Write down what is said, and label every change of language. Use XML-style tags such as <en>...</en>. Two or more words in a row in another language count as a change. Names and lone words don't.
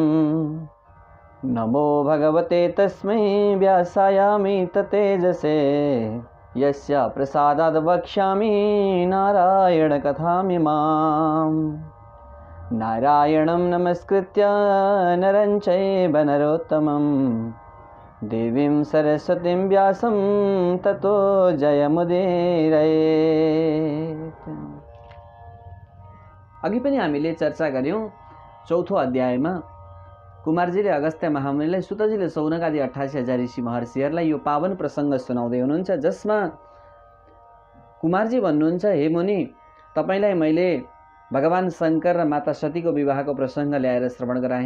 <sa>नमो भगवते तस्मै व्यासायामित तेजसे यस्य प्रसादाद् वक्ष्यामि नारायणकथामिमाम्। नारायणं नमस्कृत्य नरं चैव नरोत्तमं देवीं सरस्वतीं व्यासं ततो जयमुदीरयेत्।</sa> <ne>अघि पनि हामीले चर्चा गर्यौं। 4औं अध्यायमा कुमारजीले अगस्त्य महामुनिलाई, सुतजीले सौनकादि 88,000 ऋषि महर्षिहरूलाई यो पावन प्रसङ्ग सुनाउँदै हुनुहुन्छ, जसमा कुमारजी भन्नुहुन्छ, हे मुनि, तपाईलाई मैले भगवान शङ्कर र माता सतीको विवाहको प्रसङ्ग ल्याएर श्रवण गराएँ।</ne>